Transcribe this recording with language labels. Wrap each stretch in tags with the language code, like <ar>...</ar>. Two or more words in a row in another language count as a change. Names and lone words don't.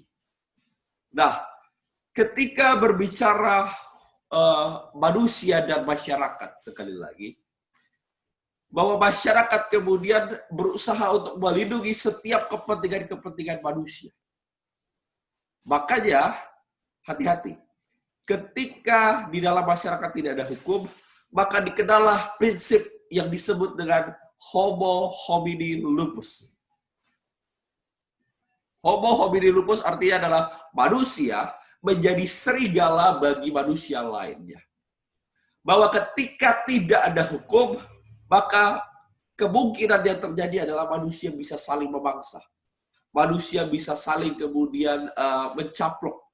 <id>Nah, ketika berbicara manusia dan masyarakat, sekali lagi, bahwa masyarakat kemudian berusaha untuk melindungi setiap kepentingan-kepentingan manusia. Makanya, hati-hati. Ketika di dalam masyarakat tidak ada hukum, maka dikenallah prinsip yang disebut dengan</id> <la>homo homini lupus. Homo homini lupus</la> <id>artinya adalah manusia menjadi serigala bagi manusia lainnya. Bahwa ketika tidak ada hukum, maka kemungkinan yang terjadi adalah manusia bisa saling memangsa. Manusia bisa saling kemudian mencaplok.</id>